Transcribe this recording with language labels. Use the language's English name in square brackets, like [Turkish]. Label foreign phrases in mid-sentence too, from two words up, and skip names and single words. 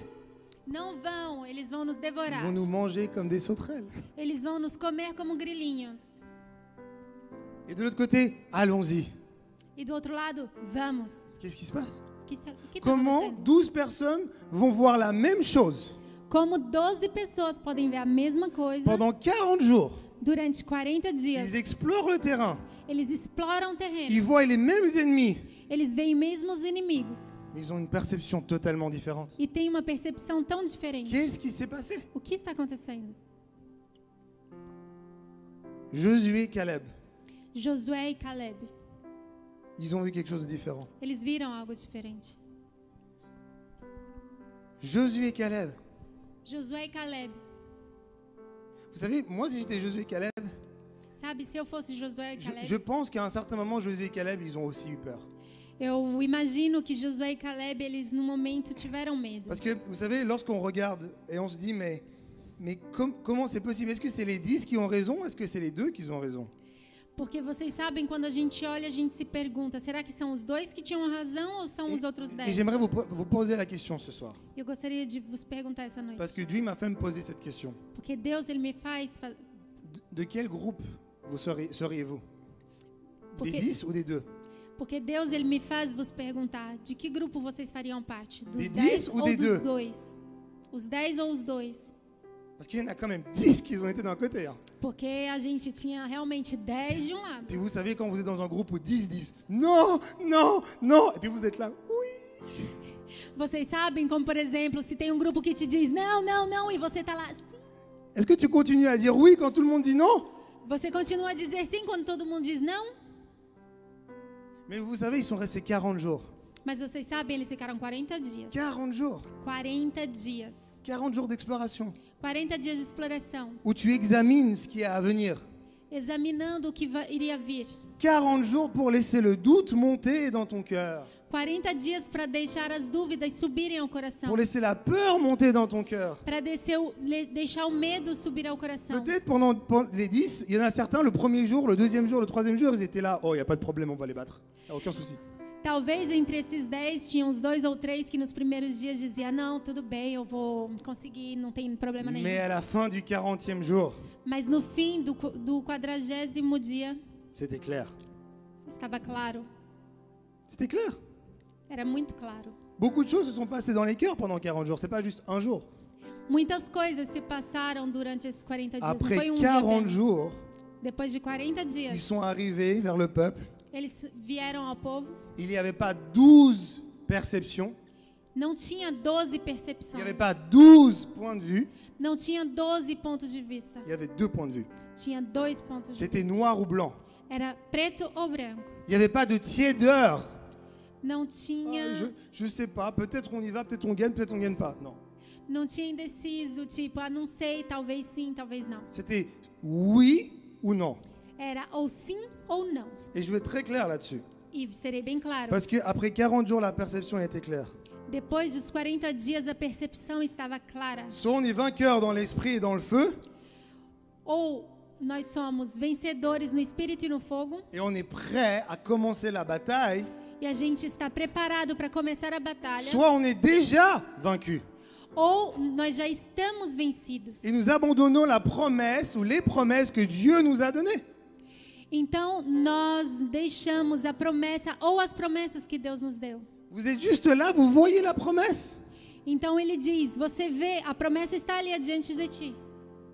[Portuguese] Não vão, eles vão nos [French] Ils [Portuguese] devorar. [French] vont nous manger comme des sauterelles. [Portuguese] Eles vão nos comer como grilinhos. [French] Et de l'autre côté, allons-y. [Portuguese] E do outro lado, vamos. [French] Qu'est-ce qui se passe? [Portuguese] O que está [French] Comment [Portuguese] acontecendo? [French] 12 personnes vont voir la même chose [Portuguese] Como 12 pessoas podem ver a mesma coisa [French] pendant 40 jours? [Portuguese] durante 40 [French] Ils [Portuguese] dias. [French] explorent le terrain. [Portuguese] Eles exploram o [French] Ils [Portuguese] terreno. [French] voient les mêmes ennemis. [Portuguese] Eles veem mesmo os inimigos. [French] Mais ils ont une perception totalement différente. [Portuguese] E têm uma percepção tão diferente. [French] Qu'est-ce qui s'est passé? [Portuguese] O que está acontecendo? [French] Josué et Caleb, [Portuguese] Josué e Caleb. [French] ils ont vu quelque chose de différent. [Portuguese] Eles viram algo diferente. [French] Josué et Caleb. [Portuguese] Josué e Caleb. [French] Vous savez, moi, si j'étais Josué et Caleb, [Portuguese] Sabe, se eu fosse Josué e [French] je [Portuguese] Caleb, [French] pense qu'à un certain moment, Josué et Caleb, ils ont aussi eu peur. [Portuguese] eu imagino que Josué e Caleb, eles no momento tiveram medo. [French] Parce que, vous savez, lorsqu'on regarde et on se dit, mais comment c'est possible? Est-ce que c'est les 10 qui ont raison? Est-ce que c'est les 2 qui ont raison? [Portuguese] Porque vocês sabem, quando a gente olha, a gente se pergunta, será que são os 2 que tinham razão ou são os outros [French] Et [Portuguese] 10? [French] j'aimerais vous poser la question ce soir. [Portuguese] Eu gostaria de vos perguntar essa noite. [French] Parce que Dieu m'a fait me poser cette question. [Portuguese] Porque Deus, ele me faz... [French] De quel groupe seriez-vous? Des [Portuguese] Porque- [French] 10 ou des 2? [Portuguese] Porque Deus, ele me faz vos perguntar, de que grupo vocês fariam parte? Dos [French] Des 10 [Portuguese] 10 ou [French] ou des [Portuguese] dos [French] deux? [Portuguese] 2? Os 10 ou os 2? [French] Parce qu'il y en a quand même 10 qui ont été d'un côté. Hein. [Portuguese] Porque a gente tinha realmente 10 de um lado. [French] Puis vous savez, quand vous êtes dans un groupe où 10 disent non, non, non, et puis vous êtes là, oui. [Portuguese] Vocês sabem, como por exemplo, se tem um grupo que te diz não, não, não, e você tá lá sim. [French] Est-ce que tu continues à dire oui quand tout le monde dit non? [Portuguese] Você continua a dizer sim quando todo mundo diz não? [French] Mais vous savez, ils sont restés 40 jours. [Portuguese] Mas vocês sabem, eles ficaram 40 dias. [French] 40 jours. [Portuguese] 40 dias. [French] 40 jours d'exploration. [Portuguese] 40 dias de exploração. [French] Où tu examines ce qui est à venir. [Portuguese] Examinando o que iria vir. [French] 40 jours pour laisser le doute monter dans ton cœur. [Portuguese] 40 dias para deixar as dúvidas subirem ao coração. [French] Pour laisser la peur monter dans ton cœur. [Portuguese] Para deixar o medo subir ao coração. [French] Peut-être pendant les 10, il y en a certains, le premier jour, le deuxième jour, le troisième jour, ils étaient là. Oh, il n'y a pas de problème, on va les battre. Il n'y a aucun souci. [Portuguese] Talvez entre esses 10 tinha uns 2 ou 3 que nos primeiros dias dizia não, tudo bem, eu vou conseguir, não tem problema nenhum. [French] Mais à la fin du 40e jour, [Portuguese] Mas no fim do 40º dia [French] c'était clair. [Portuguese] estava claro, [French] C'était clair. [Portuguese] era muito claro. [French] Beaucoup de choses se sont passées dans les cœurs pendant 40 jours. C'est pas juste un jour. [Portuguese] Muitas coisas se passaram durante esses 40 dias. Não [French] Après [Portuguese] foi um dia [French] 40 [Portuguese] apenas. [French] jours, [Portuguese] Depois de 40 [French] ils [Portuguese] dias, [French] sont arrivés vers le peuple. [Portuguese] eles vieram ao povo. [French] Il n'y avait pas 12 perceptions. [Portuguese] Não tinha 12 [French] Il n'y [Portuguese] percepções. [French] avait pas 12 points de vue. [Portuguese] Não tinha 12 pontos de vista. [French] Il y avait 2 points de vue. [Portuguese] Tinha 2 pontos de [French] C'était [Portuguese] vista. [French] noir ou blanc. [Portuguese] Era preto ou branco. [French] Il n'y avait pas de tiédeur. [Portuguese] Não tinha, [French] Je sais pas, peut-être on y va, peut-être on gagne pas. Non. [Portuguese] não tinha indeciso, tipo, não sei, talvez sim, talvez não. [French] C'était oui ou non. [Portuguese] Era ou sim ou não. [French] Et je vais être très clair là-dessus. [Portuguese] E serei bem claro. [French] Parce qu'après 40 jours, la perception était claire. [Portuguese] Depois dos 40 dias, a percepção estava clara. [French] Soit on est vainqueur dans l'esprit et dans le feu, [Portuguese] Ou nós somos vencedores no espírito e no fogo, [French] et on est prêt à commencer la bataille, [Portuguese] e a gente está preparado para começar a batalha. [French] soit on est déjà vaincu. [Portuguese] Ou nós já estamos vencidos. [French] Et nous abandonnons la promesse ou les promesses que Dieu nous a données. [Portuguese] Então nós deixamos a promessa ou as promessas que Deus nos deu. [French] Vous êtes juste là, vous voyez la promesse. [Portuguese] Então ele diz, você vê, a promessa está ali adiante de ti.